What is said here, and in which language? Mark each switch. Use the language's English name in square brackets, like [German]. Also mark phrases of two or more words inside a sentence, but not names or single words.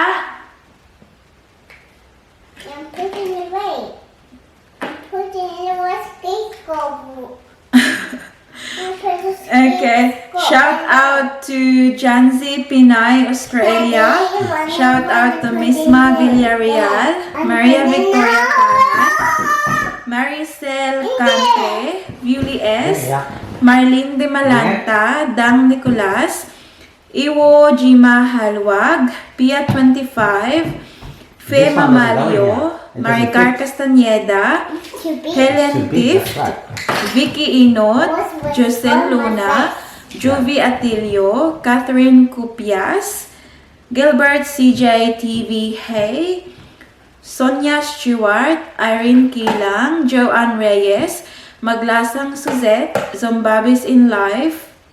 [English] I'm putting it away. Putting it in a skateboard. Okay. Shout out to Janzi Pinay, Australia. Shout out to Misma Villarreal, Maria Victoria Canas, Maricel Cante, Yuli S, Marlene De Malanta, Dang Nicolas, Iwo Jima Halwag, Pia 25, Fe Mamalio, Maricar Castañeda, Helen Tift, Vicky Inot, Josel Luna, Jovey Atilio, Catherine Cupias, Gilbert CJ TV Hay, Sonia Stewart, Irene Kilang, Joanne Reyes, Maglasang Suzette, Zombabes in Life,